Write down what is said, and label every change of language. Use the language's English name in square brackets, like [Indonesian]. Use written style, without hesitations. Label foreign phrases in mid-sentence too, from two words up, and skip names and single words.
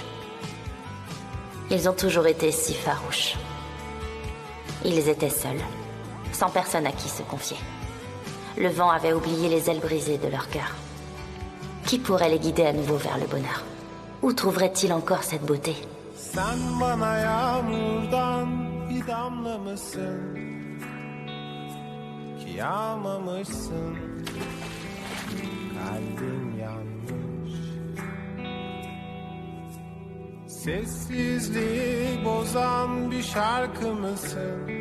[French] Ils ont toujours été si farouches. Ils étaient seuls, sans personne à qui se confier. Le vent avait oublié les ailes brisées de leur cœur. Qui pourrait les guider à nouveau vers le bonheur? Où trouverait-il encore cette beauté? [Turkish] Sen bana yağmurdan bir damla mısın? Ki yağmamışsın. Kalbim yanmış. Sessizliği bozan bir şarkı mısın?